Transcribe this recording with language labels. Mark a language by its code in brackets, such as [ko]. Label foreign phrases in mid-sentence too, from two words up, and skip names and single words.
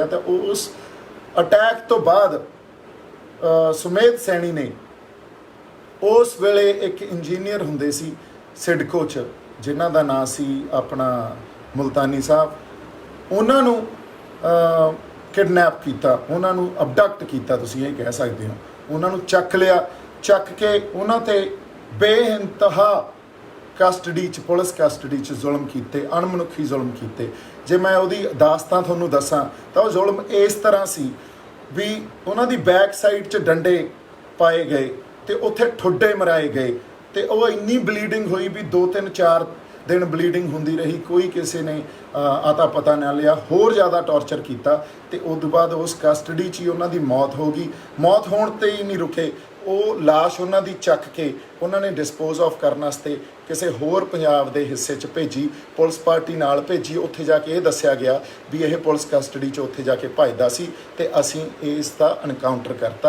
[pa] ਤੋ ਉਸ ਅਟੈਕ ਤੋ ਬਾਦ ਸੁਮੇਧ ਸੈਨੀ ਨੇ ਉਸ ਵੇਲੇ ਏਕ ਇੰਜੀਨੀਅਰ ਹੁੰਦੇ ਸੀ ਸਿਡਕੋ ਚ, ਜਿਨ੍ਹਾਂ ਦਾ ਨਾਮ ਸੀ ਅਪਨਾ ਮੁਲਤਾਨੀ ਸਾਹਬ, ਉਨ੍ਹਾਂ ਨੂੰ ਕਿਡਨੈਪ ਕਿਆ, ਉਨ੍ਹਾਂ ਨੂੰ ਅਬਡਕਟ ਕਿਆ, ਤੁਸੀਂ ਯੇ ਕਹਿ ਸਕਤੇ ਹੋ। ਉਨ੍ਹਾਂ ਨੂੰ ਚੱਕ ਲਿਆ, ਚੱਕ ਕੇ ਉਨ੍ਹਾਂ ਤੇ ਬੇਇੰਤਹਾ ਕਸਟਡੀ ਚ, [en] police custody [pa] ਚ ਜ਼ੁਲਮ ਕੀਏ, ਅਣਮਨੁੱਖੀ ਜ਼ੁਲਮ ਕੀਏ। ਜੇ ਮੈਂ ਉਹਦੀ ਦਾਸਤਾਂ ਤੁਹਾਨੂੰ ਦੱਸਾਂ ਤਾਂ ਵੋ ਜ਼ੁਲਮ ਇਸ ਤਰ੍ਹਾਂ ਸੀ ਭੀ ਉਨ੍ਹਾਂ ਦੀ [en] back side [pa] ਚ ਡੰਡੇ ਪਾਏ ਗਏ, ਤੋ ਉੱਥੇ ਠੁੱਡੇ ਮਰਾਏ ਗਏ, ਤੋ ਵਹ ਇੰਨੀ ਬਲੀਡਿੰਗ ਹੁਈ ਭੀ 2-3-4 ਦਿਨ ਬਲੀਡਿੰਗ ਹੋਂਦੀ ਰਹੀ, ਕੋਈ ਕਿਸੀ ਨੇ ਆਤਾ ਪਤਾ ਨਾ ਲਿਆ, ਹੋਰ ਜ਼ਿਆਦਾ ਟਾਰਚਰ ਕਿਆ। ਤੋ ਉਸ ਤੋ ਬਾਦ ਉਸ ਕਸਟਡੀ ਚ ਹੀ ਉਨ੍ਹਾਂ ਦੀ ਮੌਤ ਹੋ ਗਈ। ਮੌਤ ਹੋਣ ਤੇ ਹੀ ਨਹੀਂ ਰੁਕੇ, ਵੋ ਲਾਸ਼ ਉਨ੍ਹਾਂ ਦੀ ਚੱਕ ਕੇ ਉਨ੍ਹੋਂ ਨੇ [en] dispose off [pa] ਕਰਨੇ ਵਾਸਤੇ ਕਿਸੀ ਹੋਰ ਪੰਜਾਬ ਕੇ ਹਿੱਸੇ ਚ ਭੇਜੀ, [en] police party [pa] ਨਾਲ ਭੇਜੀ। ਉੱਥੇ ਜਾਕੇ ਯੇ ਦੱਸਿਆ ਗਿਆ ਭੀ ਯਹ [en] police custody [pa] ਚ ਉੱਥੇ ਜਾਕੇ ਭੱਜਦਾ ਸੀ, ਤੇ ਅਸੀਂ ਇਸਕਾ ਐਨਕਾਊਂਟਰ ਕਰਤਾ।